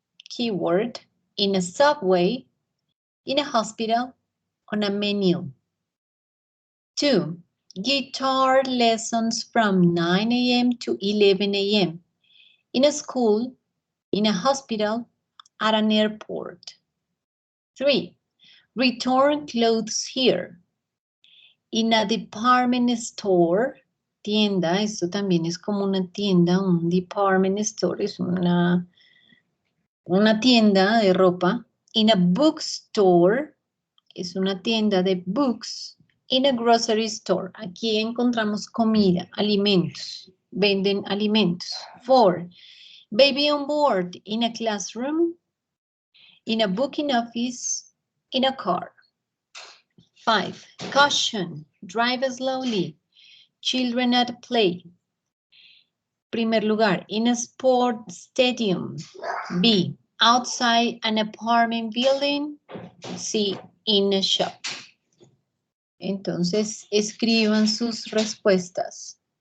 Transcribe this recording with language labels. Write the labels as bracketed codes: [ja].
[en] Keyword, in a subway, in a hospital, on a menu. 2, guitar lessons from 9 a.m. to 11 a.m. in a school, in a hospital, at an airport. 3, return clothes here. In a department store, [es] tienda, esto también es como una tienda, un department store, es una tienda de ropa. [en] In a bookstore, [es] es una tienda de books. [en] In a grocery store, [es] aquí encontramos comida, alimentos, venden alimentos. [en] 4, baby on board, in a classroom, in a booking office, in a car. 5, caution, drive slowly, children at play. [es] Primer lugar, [en] in a sport stadium. B, outside an apartment building. C, in a shop. [es] Entonces, escriban sus respuestas.